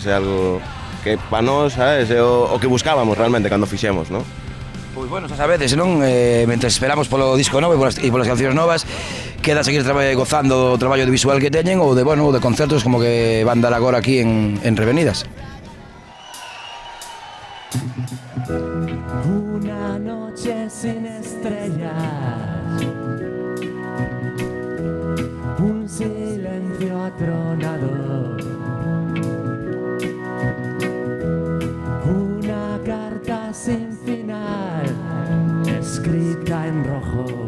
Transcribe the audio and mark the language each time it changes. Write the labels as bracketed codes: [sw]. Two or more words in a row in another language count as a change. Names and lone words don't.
[gl] É algo que para nós, sabes? É o que buscábamos realmente cando fixemos, non? Pois bueno, xa sabedes, non? Mentre esperamos polo disco novo e polas cancións novas, queda seguir gozando do traballo de visual que teñen ou de concertos como que van dar agora aquí en Revenidas. [es] Una noche sin estrellas, un silencio atronador, una carta sin final, escrita en rojo.